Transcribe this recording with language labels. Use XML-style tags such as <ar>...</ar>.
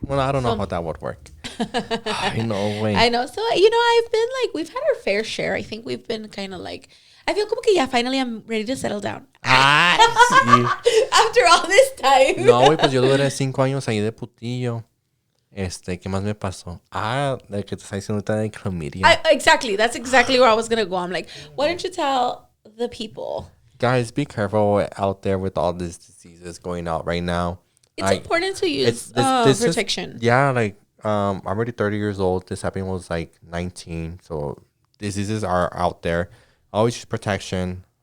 <en>Well, I don't know how that would work. I know, güey. I know. So, you know, I've been like, we've had our fair share. I think we've been kind of like, I feel</en> <es>como que ya</es> <en>finally I'm ready to settle down.</en> <es>Ay, sí.</es> <en>After all this time.</en> <es>No, güey, pues yo duré 5 años ahí de putillo. ¿Qué más me pasó? De que te está diciendo ahorita de chlamydia.</es> <en>Exactly. That's exactly where I was going to go. I'm like, why don't you tell the people? Guys, be careful out there with all these diseases going out right now. It's important to use protection. Like, I'm already 30 years old. This happened when I was like 19. So diseases are out there. Always use protection.</en>